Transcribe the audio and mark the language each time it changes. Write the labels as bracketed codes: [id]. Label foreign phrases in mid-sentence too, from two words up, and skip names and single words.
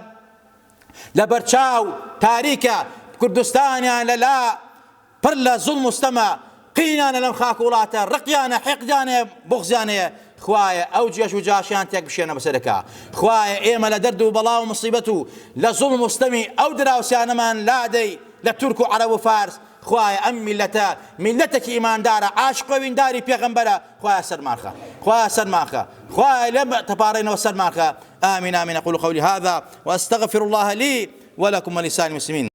[ckb] لە بەرچاو تاریکە، کوردستانیان لەلا پڕ لە زوڵم و ستەمە، قینانە لەم خاک وڵاتە، ڕقیانە حیقدانەیە بغزیانەیە، خوایە ئەو جێش و جاشیان تێک بشێنە بەسەرەکە، خوایە ئێمە لە دەرد و بەڵا و مصیبەت و لە زوڵم و ستەمی ئەو دراوسیانەمان لادەی لە تورک و عەرەب و فارس، خوایە ئەم میلەتە میلەتێکی ئیماندارە عاشق و وینداری پێغەمبەرە، خوایە سەرمانخە، خوایە سەرمانخە، خوایە لێم تەپارڕێنەوە سەرمانخە. [ar] آمين آمين. أقول قولي هذا وأستغفر الله لي ولكم ولسائر المسلمين.